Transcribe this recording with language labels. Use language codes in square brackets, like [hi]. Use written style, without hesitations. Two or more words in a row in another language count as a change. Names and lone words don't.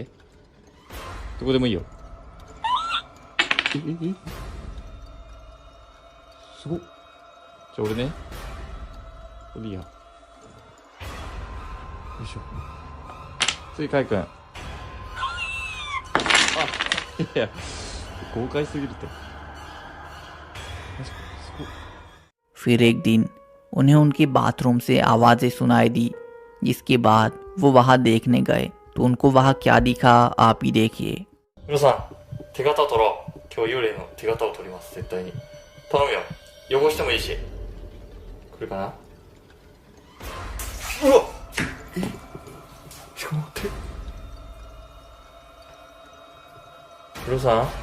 [ja] どこでもいいよ。すごっ。じゃあ俺ね。これいいや。よいしょ。次カイ君。あ、いや。豪快すぎるって。 [hi] फिर एक दिन उन्हें उनके बाथरूम से आवाज़ें सुनाई दी, जिसके बाद वो वहाँ देखने गए तो उनको वहाँ क्या दिखा आप ही देखिए। [ja] 皆さん、手形を取ろう。今日幽霊の手形を取ります。絶対に。頼むよ。汚してもいいし。来るかな。うわっ。え、ちょっと待って。皆さん。